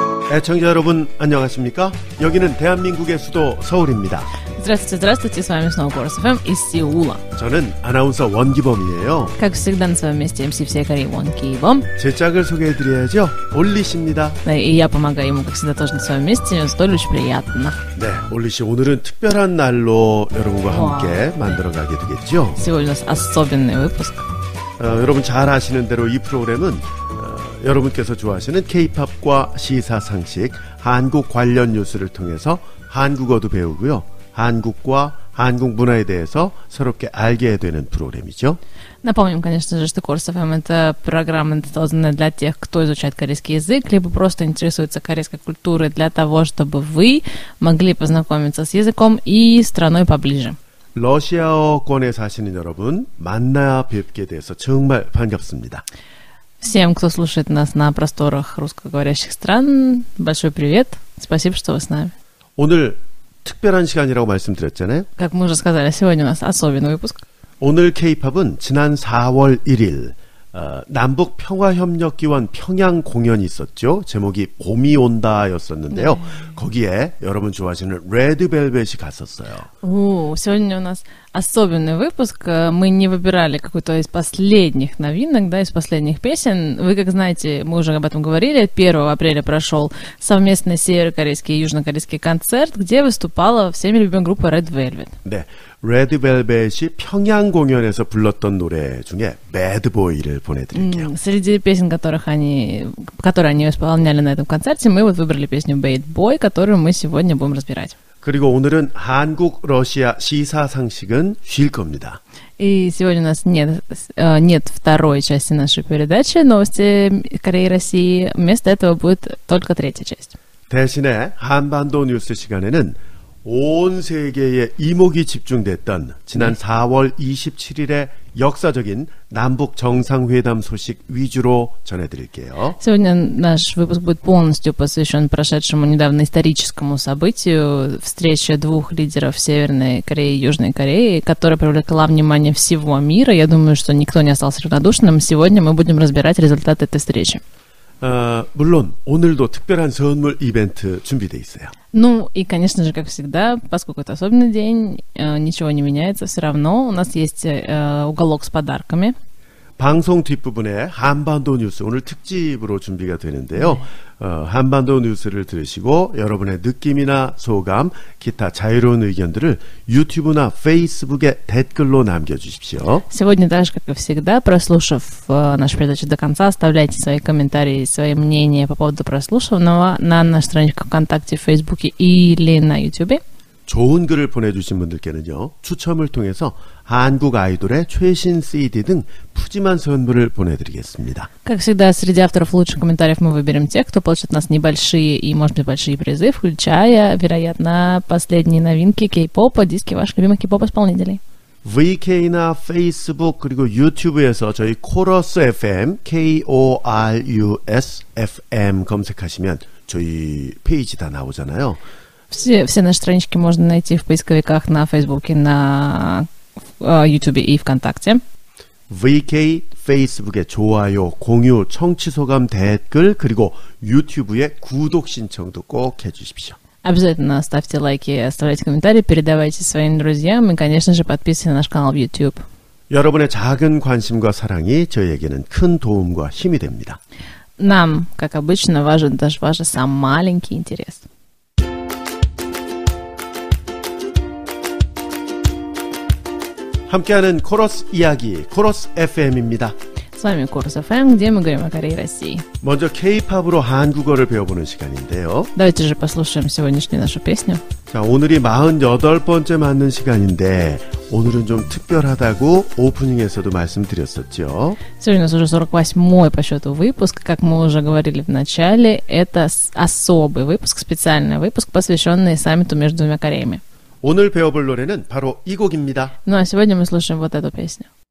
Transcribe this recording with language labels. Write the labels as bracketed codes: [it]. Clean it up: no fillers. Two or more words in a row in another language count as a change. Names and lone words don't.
[ko] 애청자 여러분 안녕하십니까? 여기는 대한민국의 수도 서울입니다. [ru] Здравствуйте, здравствуйте, с вами снова Корус ФМ из Сеула. [ko] 저는 아나운서 원기범이에요. [ru] Как всегда, на своем месте MC всей Кореи Вон Ки-бом. [ko] 제 짝을 소개해드려야죠. 올리씨입니다. [ru] Да, и я помогаю ему, как всегда, тоже на своем месте. столь очень приятно. [ko] 네, 올리씨 오늘은 특별한 날로 여러분과 함께 만들어가게 되겠죠. [ru] Сегодня у нас особенный выпуск. [ko] 여러분 잘 아시는 대로 이 프로그램은 여러분께서 좋아하시는 K-팝과 시사상식, 한국 관련 뉴스를 통해서 한국어도 배우고요. 한국과 한국 문화에 대해서 새롭게 알게 되는 프로그램이죠. [ru] Напомним, конечно же, что Корус ФМ — это программа, созданная для тех, кто изучает корейский язык, либо просто интересуется корейской культурой для того, чтобы вы могли познакомиться с языком и страной поближе. [ko] 러시아어권에 사시는 여러분, 만나 뵙게 돼서 정말 반갑습니다. [ru] Всем, кто слушает нас на просторах русскоговорящих стран, большой привет. Спасибо, что вы с нами. [ko] 오늘 특별한 시간이라고 말씀드렸잖아요. [ru] Как мы уже сказали, сегодня у нас особенный выпуск. [ko] 오늘 K-팝은 지난 4월 1일 남북 평화협력기원 평양 공연이 있었죠. 제목이 봄이 온다였었는데요. 네. 거기에 여러분 좋아하시는 레드벨벳이 갔었어요. [ru] Сегодня у нас особенный выпуск. Мы не выбирали какой-то из последних новинок, да, из последних песен. Вы, как знаете, мы уже об этом говорили, 1 апреля прошел совместный северокорейский и южнокорейский концерт, где выступала всеми любимая группа Red Velvet. [ko] 네, 레드벨벳이 평양 공연에서 불렀던 노래 중에 배드보이를 보내드릴게요. [ru] Среди песен, которые они исполняли на этом концерте, мы вот выбрали песню Bad Boy, которую мы сегодня будем разбирать. [ko] 그리고 오늘은 한국, 러시아 시사상식은 쉴 겁니다. [ru] И сегодня у нас нет второй части нашей передачи «Новости Кореи и России». Вместо этого будет только третья часть. [ko] 대신에 한반도 뉴스 시간에는 온 세계에 이목이 집중됐던 지난 4월 27일의 역사적인 남북 정상회담 소식 위주로 전해드릴게요. [ru] Сегодня наш выпуск будет полностью посвящен прошедшему недавно историческому событию встрече двух лидеров Северной Кореи и Южной Кореи, которая привлекла внимание всего мира. Я думаю, что никто не остался равнодушным. Сегодня мы будем разбирать результаты этой встречи. [ko] 물론 오늘도 특별한 선물 이벤트 준비되어 있어요. [ru] Ну и, конечно же, как всегда, поскольку это особенный день, ничего не меняется, все равно у нас есть уголок с подарками. [ko] 방송 뒷부분에 한반도 뉴스 오늘 특집으로 준비가 되는데요. 한반도 뉴스를 들으시고 여러분의 느낌이나 소감, 기타 자유로운 의견들을 유튜브나 페이스북에 댓글로 남겨주십시오. [ru] Сегодня, так же, как и всегда, прослушав нашу передачу до конца, оставляйте свои комментарии, свои мнения по поводу прослушанного на нашей страничке ВКонтакте, в Фейсбуке или на Ютубе. [ko] 좋은 글을 보내주신 분들께는요, 추첨을 통해서 한국 아이돌의 최신 CD 등 푸짐한 선물을 보내드리겠습니다. [ru] Как всегда, среди авторов лучших комментариев мы выберем тех, кто получит от нас небольшие и, может быть, большие призы, включая, вероятно, последние новинки кей-попа, диски ваших любимых кей-поп-исполнителей. [ko] VK나 페이스북 그리고 유튜브에서 저희 코러스 FM, KORUS FM 검색하시면 저희 페이지 다 나오잖아요. [ru] Все наши странички можно найти в поисковиках на Фейсбуке, на Ютубе и ВКонтакте. [ko] VK 페이스북에 좋아요, 공유, 청취 소감, 댓글 그리고 유튜브에 구독 신청도 꼭 해주십시오. [ru] Обязательно ставьте лайки, оставляйте комментарии, передавайте своим друзьям и, конечно же, подписывайтесь на наш канал в YouTube. [ko] 여러분의 작은 관심과 사랑이 저희에게는 큰 도움과 힘이 됩니다. [ru] Нам, как обычно, важен даже ваш самый маленький интерес. [ko] 함께하는 코러스 이야기, 코러스 FM입니다. [ru] С вами Корус ФМ, где мы говорим о Корее и России. [ko] 먼저 K-팝으로 한국어를 배워보는 시간인데요. [ru] Давайте же послушаем сегодняшнюю нашу песню. [ko] 자, 오늘이 48번째 맞는 시간인데 오늘은 좀 특별하다고 오프닝에서도 말씀드렸었죠. [ru] Сегодня у нас уже 48-й по счету выпуск. Как мы уже говорили в начале, это особый выпуск, специальный выпуск, посвященный саммиту между двумя Кореями. [ko] 오늘 배워볼 노래는 바로 이 곡입니다. [ru] Ну а сегодня мы слушаем вот эту песню.